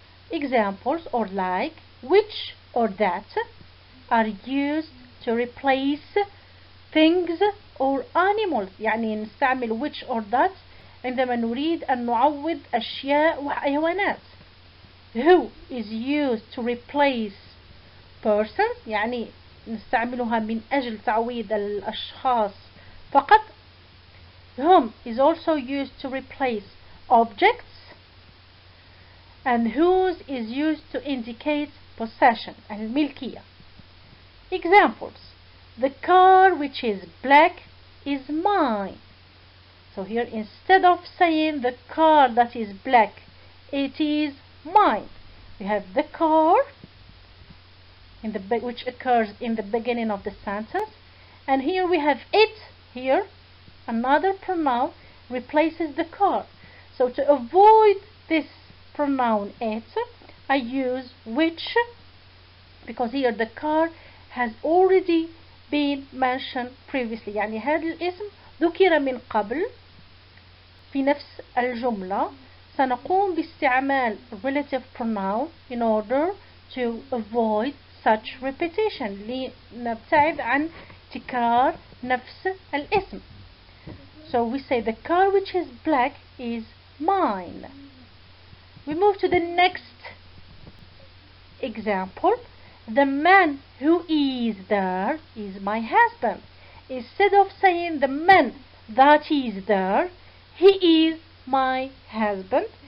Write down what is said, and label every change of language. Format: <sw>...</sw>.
<en>Examples or like which or that are used to replace things or animals.</en> <ar>يعني نستعمل</ar> <en>which or that</en> <ar>عندما نريد أن نعوض أشياء وحيوانات.</ar> <en>Who is used to replace persons.</en> <ar>يعني نستعملها من أجل تعويض الأشخاص فقط.</ar> <en>Whom is also used to replace objects. And whose is used to indicate possession الملكية. Examples. The car which is black is mine. So here instead of saying the car that is black, it is mine. We have the car in the which occurs in the beginning of the sentence, and here we have it. Here another pronoun replaces the car. So to avoid this pronoun it, I use which, because here the car has already been mentioned previously.</en> <ar>يعني هذا الاسم ذكر من قبل في نفس الجملة. سنقوم باستعمال</ar> <en>relative pronoun in order to avoid such repetition.</en> <ar>لنبتعد عن تكرار نفس الاسم.</ar> <en>So we say the car which is black is mine. We move to the next example. The man who is there is my husband. Instead of saying the man that is there, he is my husband.</en>